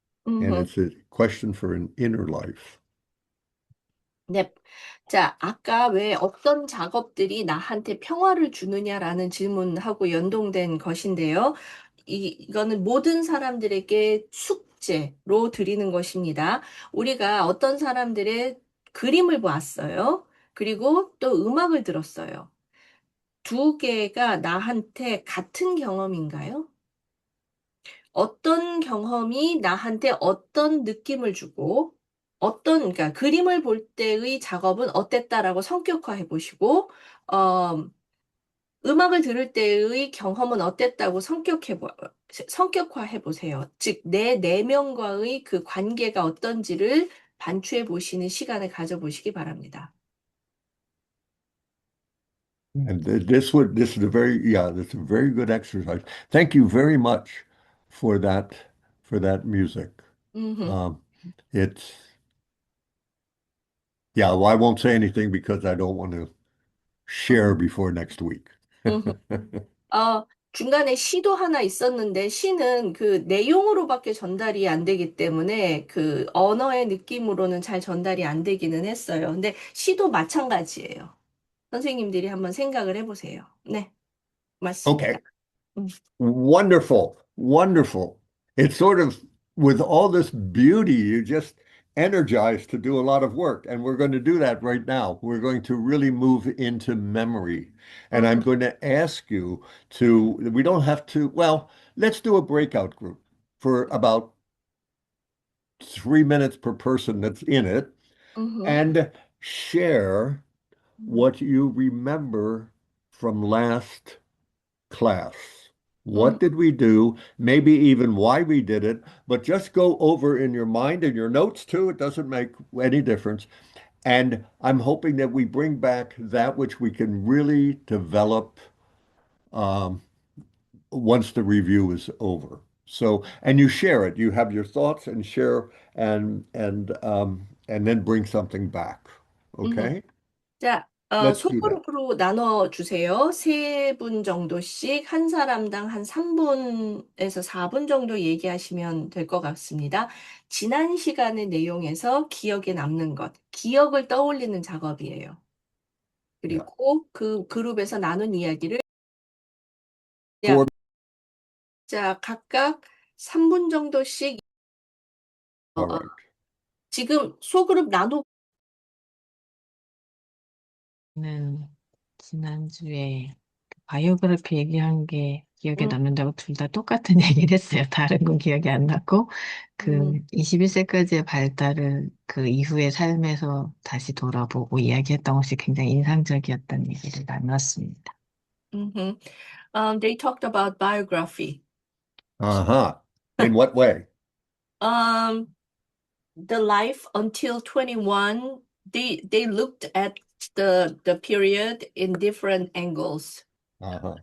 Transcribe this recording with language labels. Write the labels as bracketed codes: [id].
[en] And it's a question for an inner life. [ko] 네. 자, 아까 왜 어떤 작업들이 나한테 평화를 주느냐라는 질문하고 연동된 것인데요. 이거는 모든 사람들에게 숙제로 드리는 것입니다. 우리가 어떤 사람들의 그림을 보았어요. 그리고 또 음악을 들었어요. 두 개가 나한테 같은 경험인가요? 어떤 경험이 나한테 어떤 느낌을 주고 그러니까 그림을 볼 때의 작업은 어땠다라고 성격화해 보시고 어, 음악을 들을 때의 경험은 어땠다고 성격화해 보세요. 즉, 내 내면과의 그 관계가 어떤지를 반추해 보시는 시간을 가져보시기 바랍니다. [en] And this is a that's a very good exercise. Thank you very much for that music. 음흠, Um, it's yeah, well, I won't say anything because I don't want to share before next week. 음흠. [ko] 중간에 시도 하나 있었는데 시는 그 내용으로밖에 전달이 안 되기 때문에 그 언어의 느낌으로는 잘 전달이 안 되기는 했어요. 근데 시도 마찬가지예요. 선생님들이 한번 생각을 해보세요. 네, 맞습니다. [en] Okay. 음, Wonderful, wonderful. It's sort of with all this beauty, you just energized to do a lot of work. And we're going to do that right now. We're going to really move into memory. And I'm 음흠, going to ask you we don't have to, well, let's do a breakout group for about 3 minutes per person that's in it 음흠, and share what you remember from last class. 음, What did we do? Maybe even why we did it, but just go over in your mind and your notes too. It doesn't make any difference. And I'm hoping that we bring back that which we can really develop um, once the review is over. So, and you share it. You have your thoughts and share and then bring something back. 음흠. Okay? [ko] 자, [en] Let's do that. [ko] 소그룹으로 나눠주세요. 세 분 정도씩 한 사람당 한 3분에서 4분 정도 얘기하시면 될 것 같습니다. 지난 시간의 내용에서 기억에 남는 것, 기억을 떠올리는 작업이에요. [en] Yeah. [ko] 그리고 그 그룹에서 나눈 이야기를 야, [en] For [ko] 자, 각각 3분 정도씩 [en] all right. [ko] 지금 소그룹 나눠 는 지난주에 바이오그래피 얘기한 게 기억에 음, 남는다고 둘 다 똑같은 얘기를 했어요. 다른 건 기억이 안 났고, 그 21세까지의 발달을 그 이후의 삶에서 다시 돌아보고 이야기했던 것이 굉장히 인상적이었다는 얘기를 나눴습니다. 음흠. [en] They talked about biography. Uh-huh. In what way? Um, the life until 21, they looked at the period in different angles. Uh-huh.